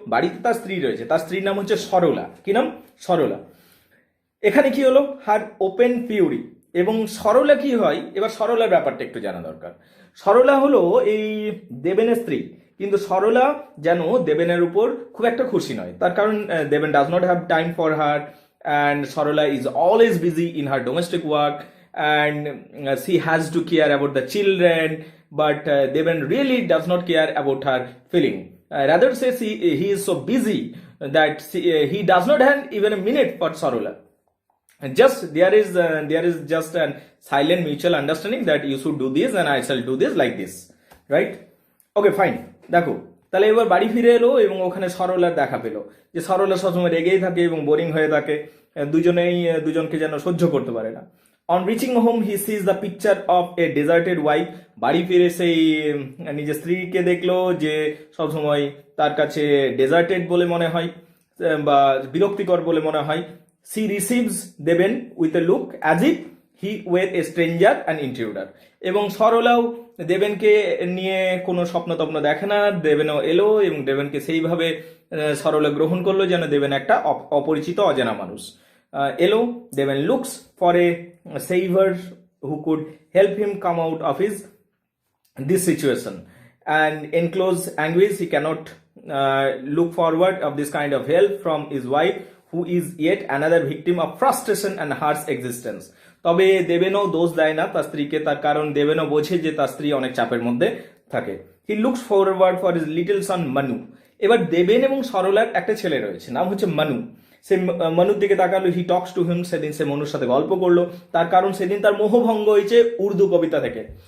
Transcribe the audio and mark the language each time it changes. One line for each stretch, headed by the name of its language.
Bangla: বাড়িতে তার স্ত্রী রয়েছে, তার স্ত্রীর নাম হচ্ছে সরলা। কি নাম? সরলা। এখানে কি হলো,
English: Her open fury.
Bangla: এবং সরলা কি হয়, এবার সরলার ব্যাপারটা একটু জানা দরকার। সরলা হলো এই দেবেনের স্ত্রী, কিন্তু সরলা যেন দেবেনের উপর খুব একটা খুশি নয়। তার কারণ
English: Devan does not have time for her, and Sarala is always busy in her domestic work, and she has to care about the children, but Devan really does not care about her feeling. Rather says he is so busy that he does not have even a minute for Sarala. just there is just a silent mutual understanding that you should do this and I shall do this like this, right? Okay fine.
Bangla: দেখো তাহলে এবার বাড়ি ফিরে এলো এবং ওখানে সরলার দেখা পেলো যে সরলা সবসময় রেগেই থাকে এবং বোরিং হয়ে থাকে, দুজনেই দুজনকে যেন সহ্য করতে পারে না।
English: on reaching home he sees the picture of a deserted wife,
Bangla: বাড়ি ফিরে সেই নিজের স্ত্রীকে দেখলো যে সবসময় তার কাছে ডেজার্টেড বলে মনে হয় বা বিরক্তিকর বলে মনে হয়।
English: she receives Devan with a look as if he were a stranger and intruder,
Bangla: এবং সরলাও দেবেনকে নিয়ে কোনো স্বপ্ন টপ্ন দেখে না, দেবেনও এলো এবং দেবেনকে সেইভাবে সরলা গ্রহণ করলো যেন দেবেন একটা অপরিচিত অজানা মানুষ এলো।
English: Devan looks for a saver who could help him come out of his this situation, and in close anguish he cannot look forward of this kind of help from his wife who is yet another victim of frustration and harsh existence.
Bangla: তবে দেবেনও দোষ দেয় না তার স্ত্রীকে, তার কারণ দেবেনও বোঝে যে তার স্ত্রী অনেক চাপের মধ্যে থাকে।
English: he looks forward for his little son
Bangla: মানু। এবার দেবেন এবং সরলার একটা ছেলে রয়েছে, নাম হচ্ছে মানু। সে মনুর দিকে তাকালো,
English: he talks to him,
Bangla: সেদিন সে মনুর সাথে গল্প করলো, তার কারণ সেদিন তার মোহভঙ্গ হয়েছে উর্দু কবিতা থেকে।